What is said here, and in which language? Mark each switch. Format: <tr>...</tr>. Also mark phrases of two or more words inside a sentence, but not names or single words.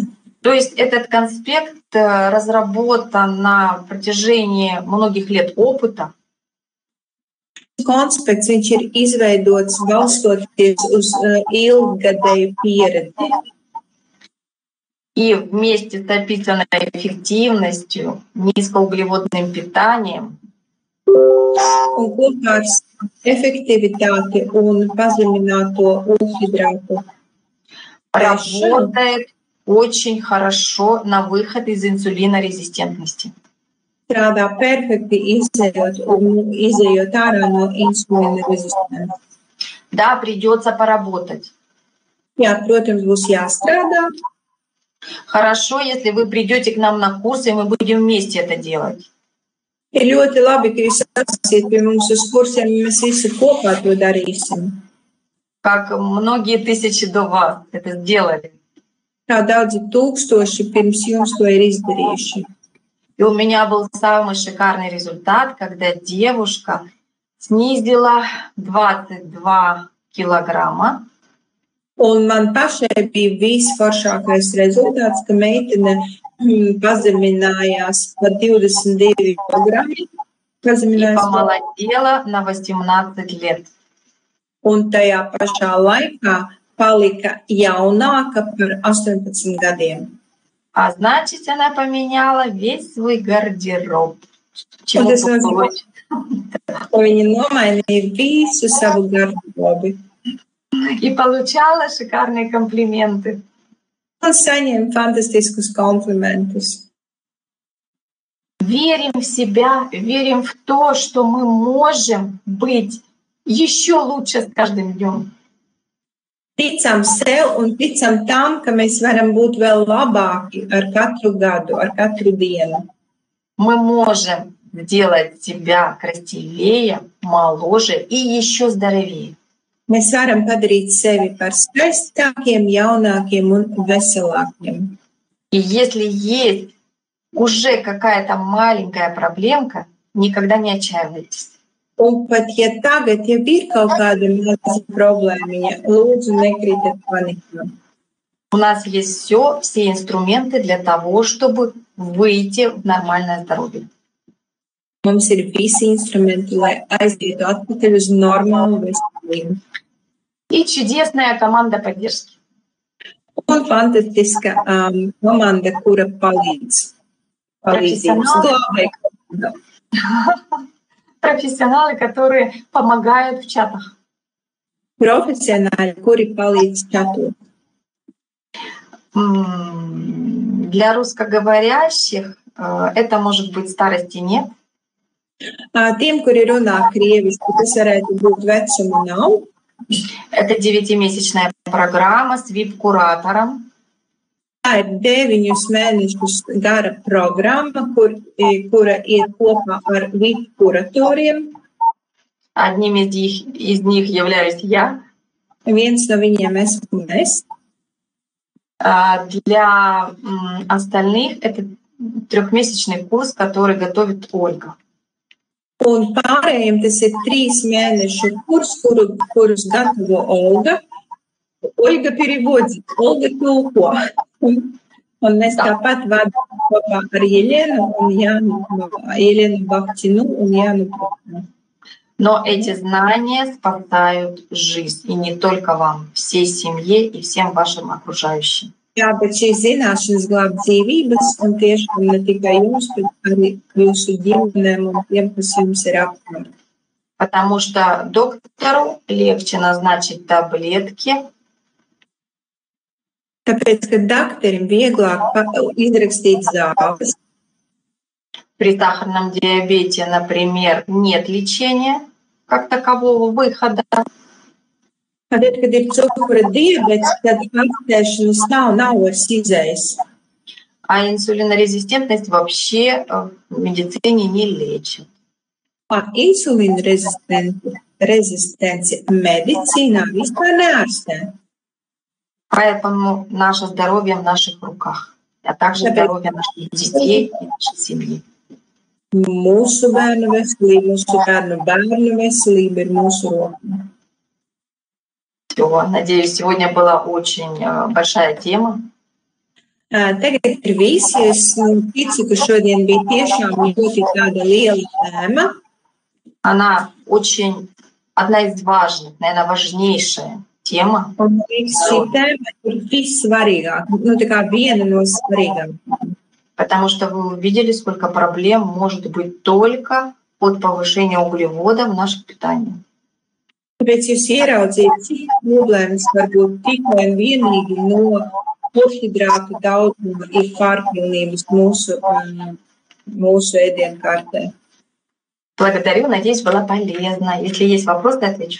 <ru>То есть этот конспект разработан на протяжении многих лет опыта.</ru> <lv>Konspekts, viņš ir izveidots balstoties uz ilggadēju pieredzi.</lv> <ru>И вместе с описанной эффективностью, низкоуглеводным питанием,</ru> <lv>un kopā ar efektivitāti un pazemināto ūdenshidratu prešanu.</lv> <ru>Работает очень хорошо на выход из инсулинорезистентности.</ru> <lv>Strādā perfekti izējot ārā no insulīna rezistences.</lv> <ru>Да, придется поработать.</ru> <lv>Jā, protams, būs jāstrādā.</lv> <ru>Хорошо, если вы придете к нам на курсы, и мы будем вместе это делать.</ru> <lv>Ir ļoti labi, ka jūs atnāksiet pie mums uz kursiem, un mēs visi kopā to darīsim.</lv> <ru>Как многие тысячи до вас это сделали.</ru> <lv>Kā daudzi tūkstoši pirms jums to ir izdarījuši.</lv> <ru>И у меня был самый шикарный результат, когда девушка снизила 22 килограмма.</ru> <lv>Un man pašai bija visforšākais rezultāts, ka meitene pazeminājās par 22 kilogrami.</lv> <ru>И помолодела на 18 лет.</ru> <lv>Un tajā pašā laikā palika jaunāka par 18 gadiem.</lv> <ru>А значит, она поменяла весь свой гардероб. Чего получить?</ru> <lv>Viņa nomainīja visu savu garderobi.</lv> <ru>И получала шикарные комплименты.</ru> <lv>Un saņēma fantastiskus komplimentus.</lv> <ru>Верим в себя, верим в то, что мы можем быть еще лучше с каждым днем.</ru> <lv>Ticam sev un ticam tam, ka mēs varam būt vēl labāki ar katru gadu, ar katru dienu.</lv> <ru>Мы можем сделать себя красивее, моложе и еще здоровее.</ru> <lv>Mēs varam padarīt sevi par skaistākiem, jaunākiem un veselākiem.</lv> <ru>И если есть уже какая-то маленькая проблемка, никогда не отчаивайтесь.</ru> <lv>Un pat ja tagad jau ir kaut kāda maza problēmiņa, lūdzu nekritiet panikā.</lv> <ru>У нас есть все инструменты для того, чтобы выйти в нормальное здоровье.</ru> <lv>Mums ir visi instrumenti, lai aizietu atpakaļ uz normālu veselību.</lv> <ru>И чудесная команда поддержки.</ru> <lv>Un fantastiska komanda, kura palīdz.</lv> <ru>Профессионалы, которые помогают в чатах.</ru> <lv>Profesionāļi, kuri palīdz čatot.</lv> <ru>Для русскоговорящих это может быть старости нет.</ru> <lv>Tiem, kuri runā krieviski, tas varētu būt vecuma nav.</lv> <ru>Это 9-месячная программа с VIP-куратором.</ru> <lv>Tā ir 9 mēnešus gara programma, kura ir kopā ar VIP kuratoriem.</lv> <ru>Одним из них являюсь я.</ru> <lv>Viens no viņiem esmu es.</lv> <ru>Для остальных это 3-месячный курс, который готовит Ольга.</ru> <lv>Un pārējiem tas ir 3 mēnešu kurs, kurus gatavo Olga.</lv> <ru>Olga переводит,</ru> <lv>Olga tulko. Un mēs tāpat vadām kopā ar Елenu un Jānu, Елenu Бахтину un Jānu Бахтину.</lv> <ru>Но эти знания спасают жизнь. И не только вам, всей семье и всем вашим окружающим.</ru> <lv>Jā, bet šīs zināšanas glāb dzīvības, un tiešām ne tikai jums, bet arī jūsu ģimenēm un tiem, kas jums ir apkārt.</lv> <ru>Потому что доктору легче назначить таблетки.</ru> <lv>Tāpēc, ka doktorim vieglāk izrakstīt zāles.</lv> <ru>При сахарном диабете, например, нет лечения как такового выхода.</ru> <lv>Kad ir cukura diabetes, tad ārstēšanas nav vairs izējas.</lv> <ru>А инсулинорезистентность вообще в медицине не лечит.</ru> <lv>Insulīna rezistenci medicīnā vispār neārstē.</lv> <ru>Поэтому наше здоровье в наших руках, а также здоровье наших детей и нашей семьи.</ru> <lv>Mūsu bērnu veselība, mūsu bērnu veselība ir mūsu rokā.</lv> <ru>Надеюсь, сегодня была очень большая тема.</ru> <lv>Tagad ir viss. Es ticu, ka šodien bija tiešām ļoti tāda liela tēma.</lv> <ru>Она очень, одна из важных, наверное, важнейшая тема.</ru> <lv>Un šī tēma ir vissvarīgāka, tā kā viena no svarīgākajām.</lv> <ru>Потому что вы увидели, сколько проблем может быть только от повышения углевода в нашем питании.</ru> <lv>Tāpēc jūs ieraudzījāt, cik problēmas var būt tikai un vienīgi no kohidrātu daudzuma ir pārpilnības mūsu ēdienkartē.</lv> <ru>Благодарю, надеюсь, была полезна. Если есть вопросы, отвечу.</ru>